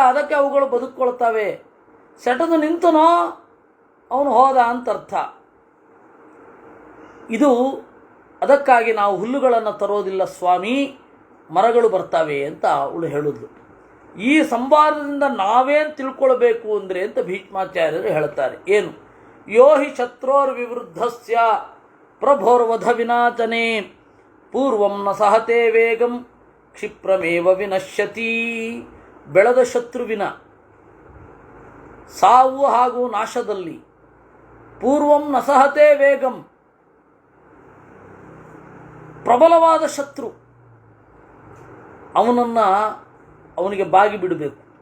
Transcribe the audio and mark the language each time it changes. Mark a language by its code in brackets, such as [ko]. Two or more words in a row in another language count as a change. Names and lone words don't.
[kn] ಅದಕ್ಕೆ ಅವುಗಳು ಬದುಕೊಳ್ತವೆ. ಸೆಟದು ನಿಂತನೋ ಅವನು ಹೋದ ಅಂತರ್ಥ. ಇದು ಅದಕ್ಕಾಗಿ ನಾವು ಹುಲ್ಲುಗಳನ್ನು ತರೋದಿಲ್ಲ ಸ್ವಾಮಿ, ಮರಗಳು ಬರ್ತವೆ ಅಂತ ಅವಳು ಹೇಳಿದ್ಲು. ಈ ಸಂವಾದದಿಂದ ನಾವೇನು ತಿಳ್ಕೊಳ್ಬೇಕು ಅಂದರೆ ಅಂತ ಭೀಷ್ಮಾಚಾರ್ಯರು ಹೇಳ್ತಾರೆ. ಏನು? [sa] ಯೋ ಹಿ ಶತ್ರೋರ್ವಿವೃದ್ಧಸ್ಯ ಪ್ರಭೋರ್ವಧ ವಿನಾಚನೆ ಪೂರ್ವಂ ನ ಸಹತೆ ವೇಗಂ ಕ್ಷಿಪ್ರಮೇವ ವಿನಶ್ಯತಿ. [kn] ಬೆಳೆದ ಶತ್ರುವಿನ ಸಾವು ಹಾಗೂ ನಾಶದಲ್ಲಿ [sa] ಪೂರ್ವಂ ನ ಸಹತೆ ವೇಗಂ, [kn] ಪ್ರಬಲವಾದ ಶತ್ರು, ಅವನಿಗೆ ಬಾಗಿ ಬಿಡಬೇಕು.